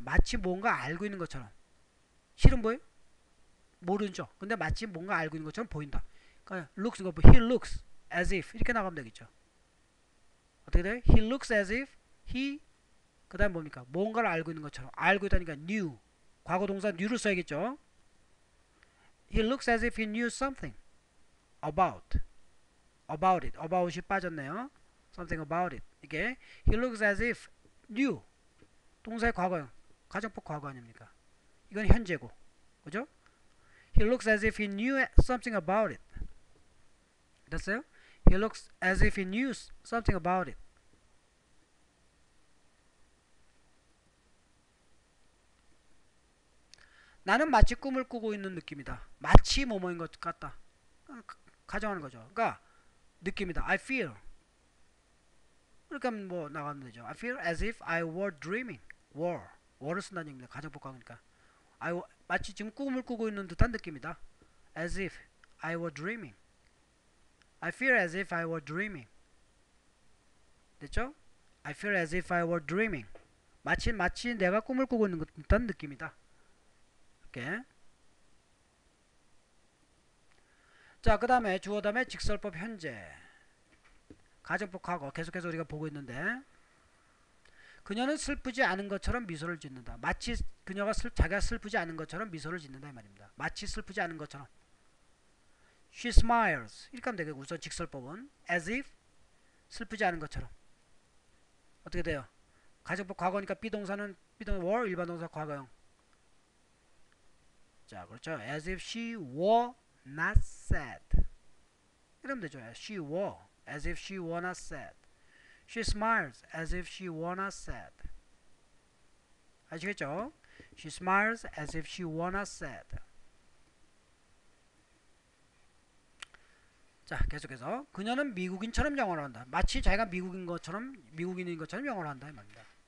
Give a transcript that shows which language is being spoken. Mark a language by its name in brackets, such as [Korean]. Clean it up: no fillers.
[Korean] 마치 뭔가 알고 있는 것처럼. 실은 뭐예요? 모르죠. 근데 마치 뭔가 알고 있는 것처럼 보인다. 그러니까 [English] he looks as if [Korean] 이렇게 나가면 되겠죠. 어떻게 돼요? [English] He looks as if [Korean] 그 다음 뭡니까? 뭔가를 알고 있는 것처럼. 알고 있다니까 knew. 과거 동사 knew를 써야겠죠. [English] He looks as if he knew something about it. [Korean] about이 빠졌네요. [English] something about it. [Korean] 이게 [English] he looks as if knew [Korean] 동사의 과거형 가정법 과거 아닙니까? 이건 현재고 그죠? [English] He looks as if he knew something about it. [Korean] 됐어요? [English] He looks as if he knew something about it. [Korean] 나는 마치 꿈을 꾸고 있는 느낌이다. 마치 뭐뭐인 것 같다. 가정하는 거죠. 그러니까 느낌이다. I feel. 그러니까 뭐 나가면 되죠. [English] I feel as if I were dreaming. [Korean] were를 쓴다는 얘기입니다. 가정법 과거니까. 마치 지금 꿈을 꾸고 있는 듯한 느낌이다. [English] As if I were dreaming. I feel as if I were dreaming. [Korean] 됐죠? [English] I feel as if I were dreaming. [Korean] 마치 내가 꿈을 꾸고 있는 듯한 느낌이다. 이렇게. 자, 그 다음에 주어 다음에 직설법 현재. 가정법 과거 계속해서 우리가 보고 있는데 그녀는 슬프지 않은 것처럼 미소를 짓는다. 마치 그녀가 자기가 슬프지 않은 것처럼 미소를 짓는다 이 말입니다. 마치 슬프지 않은 것처럼. [English] She smiles. [Korean] 이렇게 하면 되겠고 우선 직설법은 as if 슬프지 않은 것처럼. 어떻게 돼요? 가정법 과거니까 비동사는 were 일반 동사 과거형. 자, 그렇죠. [English] As if she were not sad. [Korean] 이러면 되죠. [English] She were as if she were not sad. She smiles as if she were not sad. [Korean] 아시겠죠? [English] She smiles as if she were not sad. [Korean] 자, 계속해서 그녀는 미국인처럼 영어를 한다. 마치 자기가 미국인인 것처럼 영어를 한다 이 말입니다.